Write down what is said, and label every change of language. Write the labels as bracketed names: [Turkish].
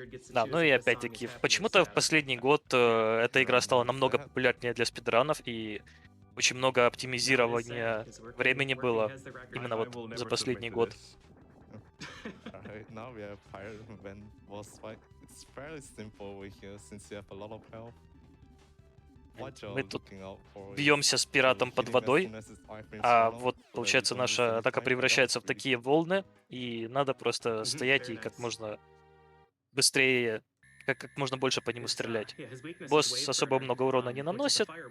[Russian] Да, ну и опять-таки, почему-то в последний год эта игра стала намного популярнее для спидранов, и очень много оптимизирования времени было именно вот за последний год. [English] Now we have Pirate Man boss fight. It's fairly simple over here since you have a lot of health. [Russian] Мы тут бьемся с пиратом под водой, а вот, получается, наша атака превращается в такие волны, и надо просто стоять и как можно быстрее, как можно больше по нему стрелять. Босс особо много урона не наносит,